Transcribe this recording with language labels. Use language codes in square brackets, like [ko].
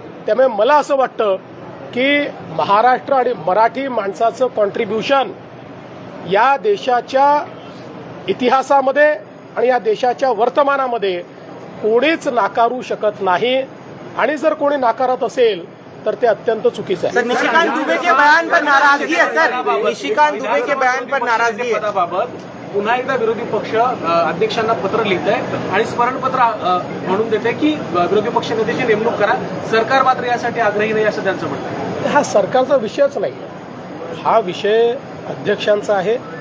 [mr] त्यामुळे मला असं वाटतं की महाराष्ट्र आणि मराठी माणसाचं कॉन्ट्रीब्युशन या देशाच्या इतिहासामध्ये आणि या देशाच्या वर्तमानामध्ये कोणीच नाकारू शकत नाही आणि जर कोणी नाकारत असेल तर ते अत्यंत चुकीचं आहे. [hi] सर, निशिकांत दुबे के बयान पर नाराजगी है सर, निशिकांत दुबे के बयान पर नाराजगी है. [mr] पदाबाबत पुन्हा एकदा विरोधी पक्ष अध्यक्षांना पत्र लिहित आहे आणि स्मरणपत्र म्हणून देते की विरोधी पक्ष नेत्याची नेमणूक करा. सरकार मात्र यासाठी आग्रही नाही असं त्यांचं म्हणणं आहे. हा सरकारचा विषयच नाही, हा विषय अध्यक्षांचा आहे.